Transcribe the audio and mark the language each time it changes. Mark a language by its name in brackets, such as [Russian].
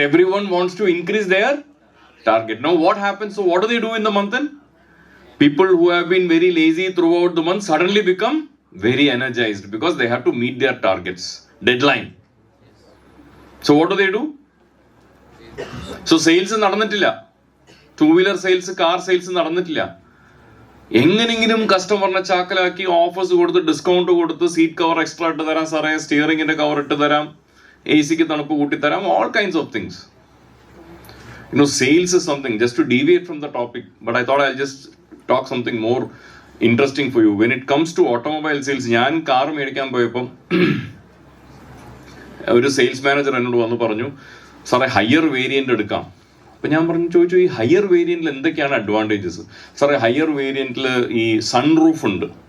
[English] Everyone wants to increase their target. Now what happens? So what do they do in the month end? People who have been very lazy throughout the month suddenly become very energized because they have to meet their targets, deadline. So what do they do? [Malayalam] So sales നടന്നിട്ടില്ല, two wheeler sales, car sales നടന്നിട്ടില്ല. എങ്ങനെങ്കിലും കസ്റ്റമറിനെ ചാക്കലാക്കി offers കൊടുത്ത്, discount കൊടുത്ത്, seat cover extra ഇട്ട് തരാം സാറേ, സ്റ്റിയറിംഗിന്റെ cover ഇട്ട് തരാം, AC തണുപ്പ് കൂട്ടിത്തരാം, [English] all kinds of things. Sales is something, just to deviate from the topic, but I thought I'll just talk something more interesting for you. When it comes to automobile sales, [Malayalam] ഞാൻ car മേടിക്കാൻ പോയപ്പം ഒരു sales manager എന്നോട് വന്ന് പറഞ്ഞു, സാറേ higher variant എടുക്കാം. അപ്പം ഞാൻ ചോദിച്ചു, ഈ ഹയർ വേരിയന്റിൽ എന്തൊക്കെയാണ് അഡ്വാൻറ്റേജസ്? സാറേ ഹയർ വേരിയന്റിൽ ഈ സൺ റൂഫ് ഉണ്ട്.